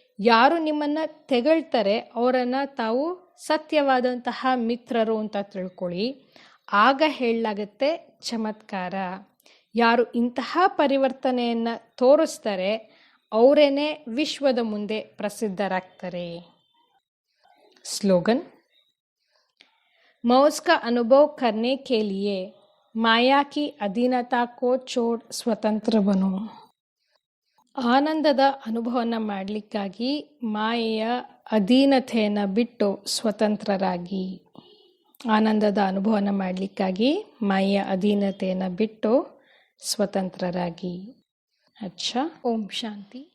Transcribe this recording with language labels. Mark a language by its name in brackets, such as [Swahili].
[Kannada] ಯಾರು ನಿಮ್ಮನ್ನು ತೆಗಳ್ತಾರೆ ಅವರನ್ನು ತಾವು ಸತ್ಯವಾದಂತಹ ಮಿತ್ರರು ಅಂತ ತಿಳ್ಕೊಳ್ಳಿ. ಆಗ ಹೇಳಲಾಗತ್ತೆ ಚಮತ್ಕಾರ. ಯಾರು ಇಂತಹ ಪರಿವರ್ತನೆಯನ್ನು ತೋರಿಸ್ತಾರೆ ಅವರೇನೆ ವಿಶ್ವದ ಮುಂದೆ ಪ್ರಸಿದ್ಧರಾಗ್ತಾರೆ. [Hindi] स्लोगन. मौज का अनुभव करने के लिए माया की अधीनता को छोड़ स्वतंत्र बनो. [Kannada] ಆನಂದದ ಅನುಭವವನ್ನು ಮಾಡಲಿಕ್ಕಾಗಿ ಮಾಯೆಯ ಅಧೀನತೆಯನ್ನು ಬಿಟ್ಟು ಸ್ವತಂತ್ರರಾಗಿ. ಆನಂದದ ಅನುಭವವನ್ನು ಮಾಡಲಿಕ್ಕಾಗಿ ಮಾಯೆಯ ಅಧೀನತೆಯನ್ನು ಬಿಟ್ಟು ಸ್ವತಂತ್ರರಾಗಿ. [Hindi] अच्छा, [Kannada] ಓಂ ಶಾಂತಿ.